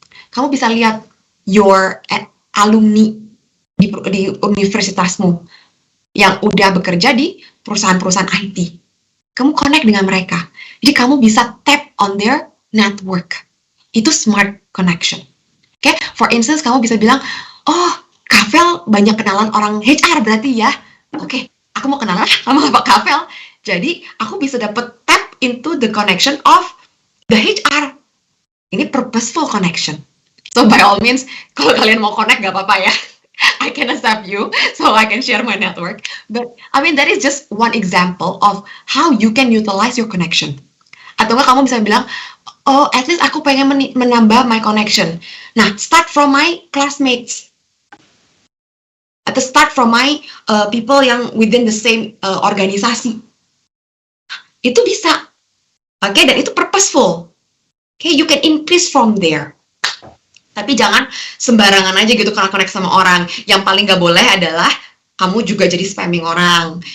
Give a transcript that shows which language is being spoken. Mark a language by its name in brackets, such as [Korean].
[Indonesian] Kamu bisa lihat [English] your alumni [Indonesian] di universitasmu yang udah bekerja di perusahaan-perusahaan IT. Kamu connect dengan mereka. Jadi kamu bisa [English] tap on their network. [Indonesian] Itu smart connection. Okay? For instance, kamu bisa bilang, oh, Kavel banyak kenalan orang HR berarti ya. Oke, aku mau kenalan sama Pak Kavel. Jadi, aku bisa dapat [English] tap into the connection of the HR. [Indonesian] Ini purposeful connection. [English] So, by all means, [Indonesian] kalau kalian mau connect, gak apa-apa ya. [English] I can accept you, so I can share my network. But, I mean, that is just one example of how you can utilize your connection. [Indonesian] Atau nggak kamu bisa bilang, oh, [English] at least [Indonesian] aku pengen menambah [English] my connection. Nah, start from my classmates. [Indonesian] Atau [English] start from my people [Indonesian] yang [English] within the same organisasi. [Indonesian] Itu bisa. Oke, dan itu [English] purposeful. Oke, you can increase from there. [Indonesian] Tapi jangan sembarangan aja gitu karena connect sama orang. Yang paling nggak boleh adalah kamu juga jadi spamming orang.